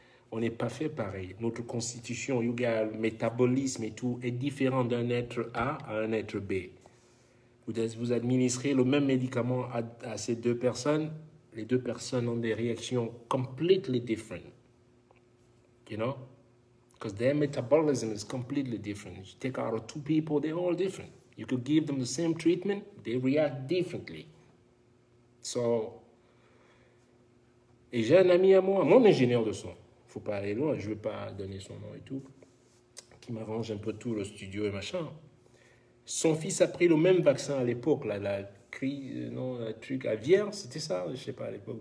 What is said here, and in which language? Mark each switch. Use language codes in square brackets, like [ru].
[fr] On n'est pas fait pareil. Notre constitution, le métabolisme et tout est différent d'un être A à un être B. Vous administrez le même médicament à ces deux personnes, les deux personnes ont des réactions [en] completely different. You know? Because their metabolism is completely different. You take out of two people, they're all different. You could give them the same treatment, they react differently. [fr] So, et j'ai un ami à moi, mon ingénieur de son, faut pas aller loin, je ne veux pas donner son nom et tout, qui m'arrange un peu tout, le studio et machin. Son fils a pris le même vaccin à l'époque, là, la truc aviaire, c'était ça, je ne sais pas à l'époque.